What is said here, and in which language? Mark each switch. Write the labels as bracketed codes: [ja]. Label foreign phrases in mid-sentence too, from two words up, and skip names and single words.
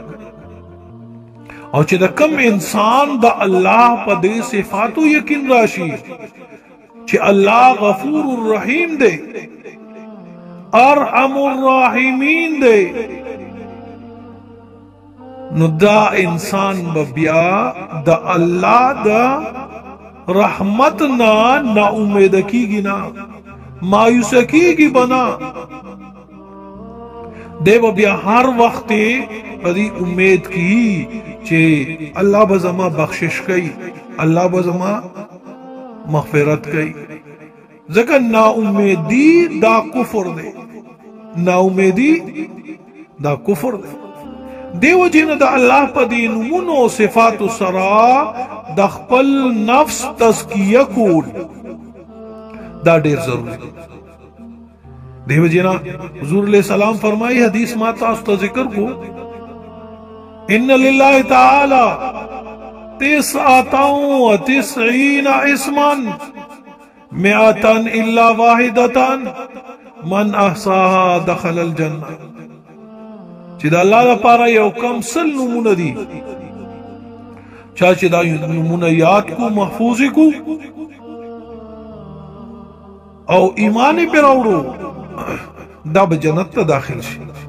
[ps] او چې د کم انسان د الله په دې صفاتو یقین راشي چې الله [ar] غفور الرحیم [ps] دی، [ar] ارحم الراحمین [ps] دی، نو دا انسان بیا د الله د رحمت نا امید کیږي نا مایوس کیږي بنا دیو بیا ہر وقت پدی امید کی چې الله بزما بخشش کوي الله بزما مغفرت کوي ځکه نا امیدی دا کفر دی نا امیدی دا کفر دی دیو جن د الله په دین نومونو او صفات سره د خپل نفس تزکیه کول دا ډیر ضروری دی دیو جنا [ar] حضور علیہ السلام [ps] فرمائی حدیث ما تاسو ته ذکر کو [ar] ان للہ تعالی 99 اسما 100 الا واحدة من احصاها دخل الجنه [ps] چې د الله لپاره یو کم سل نمونه دي چا چې دا نمونه یاد کو محفوظ کو او ایمان پر اورو دا به جنت ته داخل شي